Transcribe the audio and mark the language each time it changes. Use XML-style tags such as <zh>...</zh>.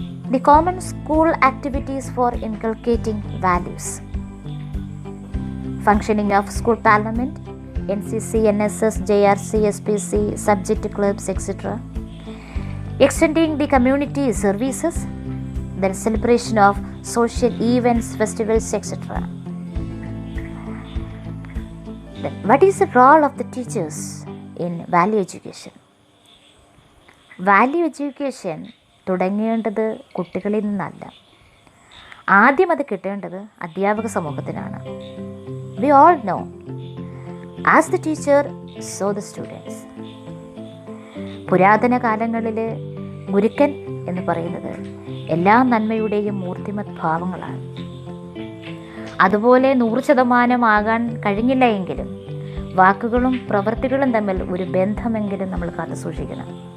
<en>The common school activities for inculcating values: functioning of school parliament, NCC, NSS, JRC, SPC, subject clubs, etc. Extending the community services, then celebration of social events, festivals, etc. Then what is the role of the teachers in value education?</en> <ml>Value education തുടങ്ങേണ്ടത് കുട്ടികളിൽ നിന്നല്ല. ആദ്യം അത് കിട്ടേണ്ടത് അധ്യാപക സമൂഹത്തിനാണ്.</ml> <en>We all know, as the teacher, so the students.</en> <ml>പുരാതന കാലങ്ങളിൽ ഗുരുക്കൻ എന്ന് പറയുന്നത് എല്ലാ നന്മയുടെയും മൂർത്തിമത് ഭാവങ്ങളാണ്. അതുപോലെ 100% ആകാൻ കഴിഞ്ഞില്ല എങ്കിലും വാക്കുകളും പ്രവൃത്തികളും തമ്മിൽ ഒരു ബന്ധമെങ്കിലും നമ്മൾ കാത്തു സൂക്ഷിക്കണം.</ml>